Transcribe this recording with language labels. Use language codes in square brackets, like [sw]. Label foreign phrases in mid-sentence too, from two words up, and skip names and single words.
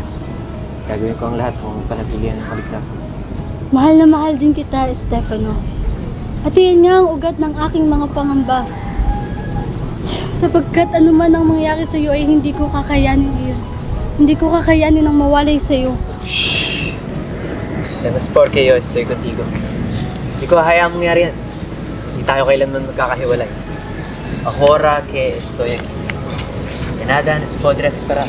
[tl] Gagawin ko ang lahat kung panatilihan ang kaligtasan. Mahal na mahal din kita, Estefano. At iyan nga ang ugat ng aking mga pangamba. Sapagkat anuman ang mangyari sa iyo ay hindi ko kakayanin iyon. Hindi ko kakayanin ang mawalay sa iyo. [es] Temas porque yo estoy contigo. [tl] Hindi ko hahayaang mangyari yan. Hindi tayo kailanman magkakahiwalay. [es] Ahora que estoy aquí. De nada nos podrá separar.